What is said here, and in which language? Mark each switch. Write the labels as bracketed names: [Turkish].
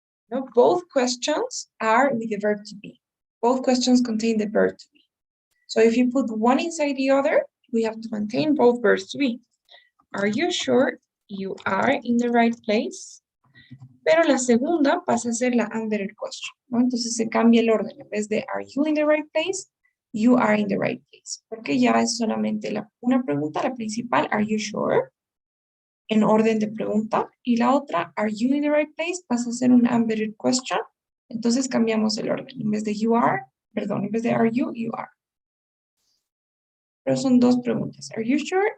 [English] No, both questions are with the verb to be. Both questions contain the verb to be. So if you put one inside the other, we have to maintain both verbs to be. Are you sure you are in the right place? [Spanish] Pero la segunda pasa a ser la embedded question, ¿no? Entonces se cambia el orden. En vez de [English] are you in the right place, you are in the right place. [Spanish] Porque ya es solamente una pregunta, la principal, [English] are you sure? [Spanish] En orden de pregunta. Y la otra, [English] are you in the right place? [Spanish] Pasa a ser una embedded question. Entonces cambiamos el orden. En vez de you are, perdón, en vez de [English] are you, you are. [Spanish] Pero son dos preguntas. [English] Are you sure?